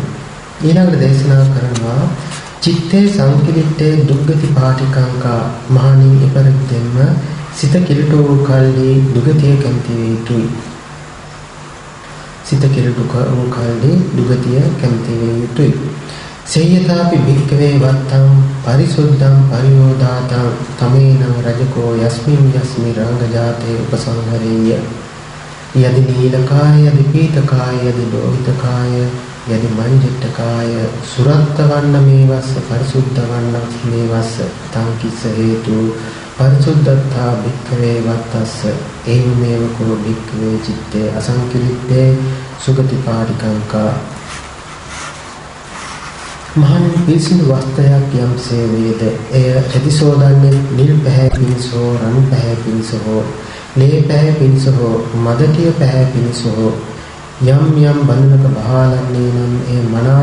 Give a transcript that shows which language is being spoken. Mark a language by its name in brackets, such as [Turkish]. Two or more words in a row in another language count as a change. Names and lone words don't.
[Sinhala] ඊළඟට දේශනා කරනවා [Pali] චිත්තේ සංකිලිට්ඨේ දුක්ගති පාටිකංකා. [Sinhala] මහණෙනි, එපරිද්දෙන්ම සිත කිලිටු වූ කල්හි දුගතිය කැමති යුතුයි. සිත කිලිටු වූ කල්හි දුගතිය කැමති යුතුයි. [Pali] සේයථාපි භික්ඛවේ වත්තං පරිසුද්ධං පරියෝදාතං තමේනං රජකෝ යස්මින් රංගජාතේ උපසංහරේය. යදි නීලකාය යදි පීතකාය යදි ලෝහිතකාය යදි මංජිට්ඨකාය සුරත්තවන්න මේවස්ස පරිසුද්ධවන්න මේවස්ස තං කිස්ස හේතු පරිසුද්ධත්තා භික්ඛවේ වත්තස්ස ඒවමේව කෝ භික්ඛවේ චිත්තේ අසංකිලිත්තේ සුගතිපාටිකංකා [Sinhala] මහණෙනි පිරිසිදු වස්ත්‍රයක් යම්සේ වේද එය රෙදිසෝදන්නේ නිල් පැහැ පිණිස හෝ රන් පැහැ පිණිස හෝ ලේ පැහැ පිණිස හෝ මදටිය පැහැ පිණිස හෝ යම් යම් බඳුනක බහාලන්නේ නම් ඒ මනා